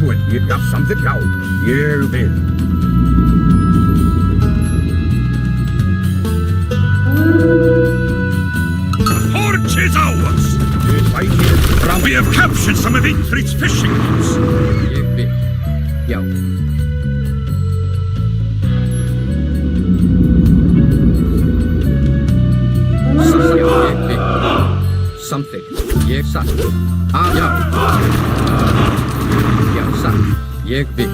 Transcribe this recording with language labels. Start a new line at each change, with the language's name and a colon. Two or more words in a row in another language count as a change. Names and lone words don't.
Icelandic: Já, samþykkt, já, ég vil.
English: The forge is ours!
Icelandic: Við sækir fram.
English: We have captured some of Ingrid's fishing boats.
Icelandic: Ég vil. Já. Satt, já, ég vil. Samþykkt. Ég satt. Já. Já, satt. Ég vil.